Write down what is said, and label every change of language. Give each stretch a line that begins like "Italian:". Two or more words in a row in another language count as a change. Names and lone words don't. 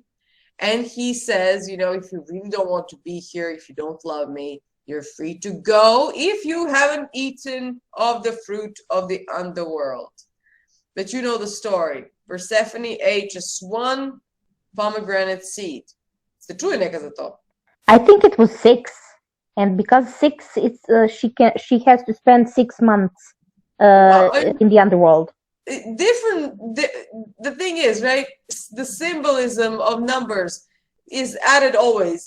English: And he says, if you really don't want to be here, if you don't love me, you're free to go if you haven't eaten of the fruit of the underworld. But you know the story. Persephone ate just one pomegranate seed.
Serbian: Ste čuli neka za to?
English: I think it was 6. And because 6, she has to spend 6 months in the underworld. The thing is, right, the symbolism of numbers is added always.